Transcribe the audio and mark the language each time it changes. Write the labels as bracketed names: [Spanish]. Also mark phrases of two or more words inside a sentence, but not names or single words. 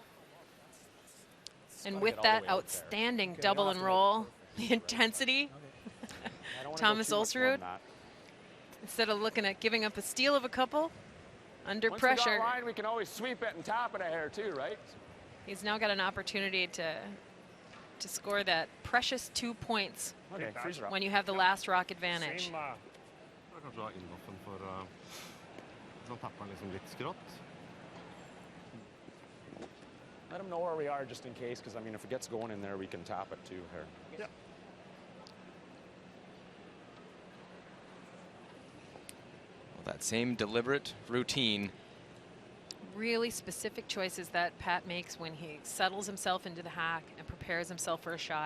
[English] And with that outstanding double and roll, the intensity, Thomas Ulzrud, instead of looking at giving up a steal of a couple, under pressure, Line, we can always sweep it and tap it here too, right? he's now got an opportunity to score that precious 2 points Okay, freeze it up. when you have the last rock advantage. [Norwegian] Kanskje ha innoffen for så tapper han liksom litt skrått. [English] Let them know where we are just in case, because I mean, if it gets going in there, we can tap it too here. Yeah. Well, that same deliberate routine. Really specific choices that Pat makes when he settles himself into the hack and prepares himself for a shot.